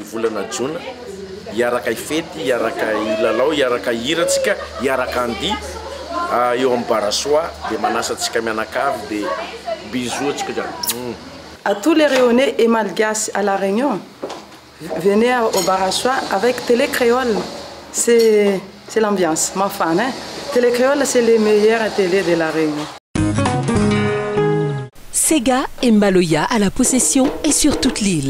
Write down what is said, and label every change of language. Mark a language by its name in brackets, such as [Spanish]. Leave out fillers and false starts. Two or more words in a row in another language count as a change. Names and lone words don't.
[Malagasy] volana Jona, hiaraka ifety, hiaraka ilalao, hiaraka hiratsika, hiaraka andia eo amin'ny Barassois, dia manasatsika mianakavy dia bisous atsika jiaby. [French] À tous les Réunionnais et Malgaches à La Réunion, venez au Barassois avec Télé Créole. C'est l'ambiance, ma fan. Hein? Télé Créole, c'est les meilleures télés de La Réunion. Sega et Maloya à la possession et sur toute l'île.